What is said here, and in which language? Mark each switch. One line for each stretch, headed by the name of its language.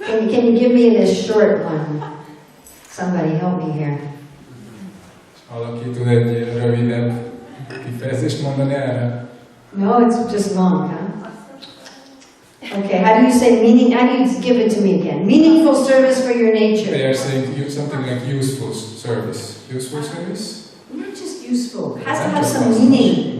English: Can you give me this short one? Somebody help me here.
Hungarian: Valaki tud egy rövidebb kifejezést mondani erre?
English: No, it's just long, huh? Okay, how do you say meaning? How do you give it to me again? Meaningful service for your nature. They are saying something like useful service. Useful service? Not just useful. It has to have some meaning.